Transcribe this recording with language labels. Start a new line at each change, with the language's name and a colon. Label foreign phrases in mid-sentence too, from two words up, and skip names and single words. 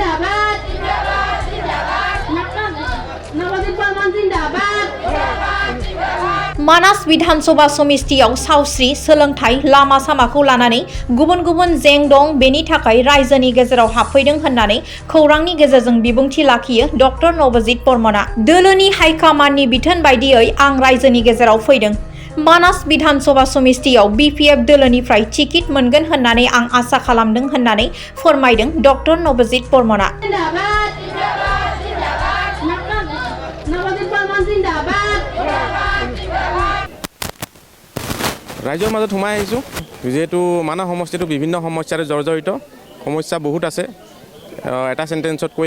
Bodo: मानास विधानसभा समितियाव सावस्रि, सोलोंथाइ, लामा सामाखौ लानानै गुबुन-गुबुन जें दं, बेनि थाखाय रायजोनि गेजेराव हाबफैदों होननानै खौरांनि गेजेरजों बिबुंथि लाखियो डक्टर नबजित बर्मनआ। दोलोनि हाइकमान्डनि बिथोन बायदियै आं रायजोनि गेजेराव फैदों। मानास विधानसभा समितियाव बिपिएफ दोलोनिफ्राय टिकेट मोनगोन होननानै आं आसा खालामदों होननानै फोरमायदों डक्टर नबजित बर्मनआ।
Assamese: ৰাজ্যৰ মাজত সোমাই আহিছোঁ যেহেতু মানস সমষ্টিটো বিভিন্ন সমস্যাৰে জৰ্জৰিত সমস্যা বহুত আছে এটা সেন্টেন্সত কৈ